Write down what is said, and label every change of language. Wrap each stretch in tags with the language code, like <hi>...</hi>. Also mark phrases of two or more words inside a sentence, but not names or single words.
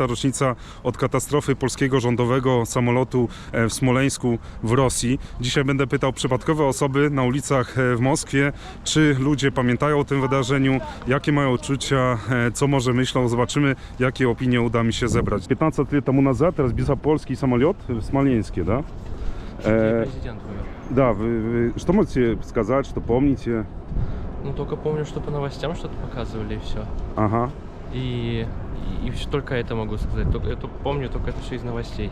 <pl>rocznica od katastrofy polskiego rządowego samolotu w Smoleńsku w Rosji. Dzisiaj będę pytał przypadkowe osoby na ulicach w Moskwie, czy ludzie pamiętają o tym wydarzeniu, jakie mają uczucia, co może myślą. Zobaczymy, jakie opinie uda mi się zebrać.</pl> <ru>15</ru> <pl>lat temu</pl> <ru>назад разбился польский самолет в Смоленске, да? Президент умер. Да, вы что можете сказать, что помните? Ну, только помню, что по новостям что-то показывали, и все. Ага. И только это могу сказать. Это помню, только это все из новостей.</ru>